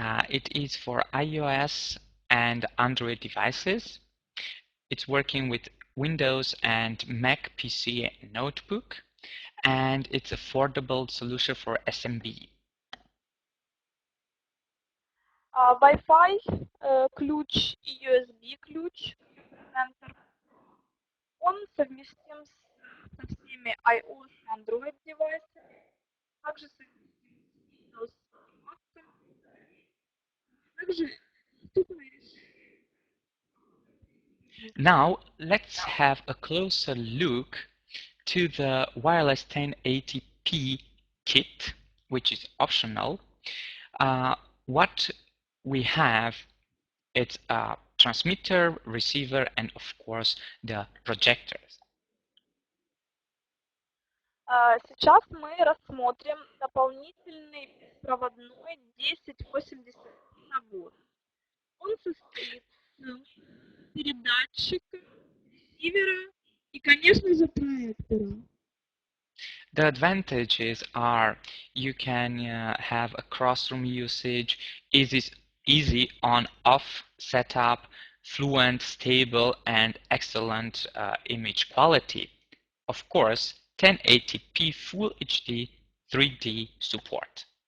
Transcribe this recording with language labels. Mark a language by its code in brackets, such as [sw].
[en] It is for iOS and Android devices. It's working with Windows and Mac PC and notebook, and it's affordable solution for SMB. [ru] Wi-Fi ключ и USB ключ он совместим со всеми iOS и Android девайсами, также совместим с Windows и Mac, также доступное решение. [en] Now let's have a closer look to the wireless 1080p kit, which is optional. What we have, it's a transmitter, receiver, and of course the projectors. [ru] Сейчас мы рассмотрим дополнительный беспроводной 1080 набор. Он состоит из передатчика, ресивера и, конечно же, проектора. [en] The advantages are you can have a cross-room usage, easy on-off setup, fluent, stable, and excellent image quality. Of course, 1080p Full HD 3D support.